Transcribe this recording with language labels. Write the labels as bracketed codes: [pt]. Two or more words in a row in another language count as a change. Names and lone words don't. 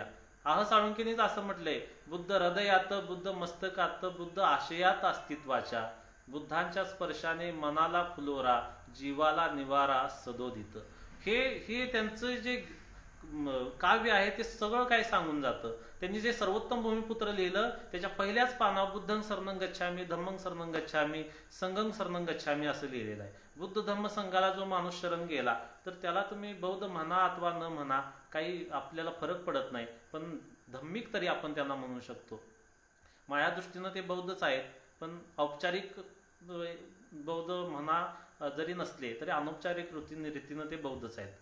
[mr] साळुंखेनीच असं म्हटलंय, बुद्ध हृदयात, बुद्ध मस्तकात, बुद्ध आशयात अस्तित्वाच्या, बुद्धांच्या स्पर्शाने मनाला फुलोरा, जीवाला निवारा सदोदित. हे त्यांचं जे काव्य आहे ते सगळं काय सांगून जातं. त्यांनी जे सर्वोत्तम भूमिपुत्र लिहिलं त्याच्या पहिल्याच पानावर [pi] बुद्धं शरणं गच्छामी, धम्मं शरणं गच्छामी, संघं शरणं गच्छामी [mr] असं लिहिलेलं आहे. बुद्ध धम्म संघाला जो माणूस शरण गेला तर त्याला तुम्ही बौद्ध म्हणा अथवा न म्हणा, काही आपल्याला फरक पडत नाही, पण धम्मिक तरी आपण त्यांना म्हणू शकतो. माझ्या दृष्टीनं ते बौद्धच आहेत, पण औपचारिक बौद्ध म्हणा जरी नसले तरी अनौपचारिक रीतीनं ते बौद्धच आहेत.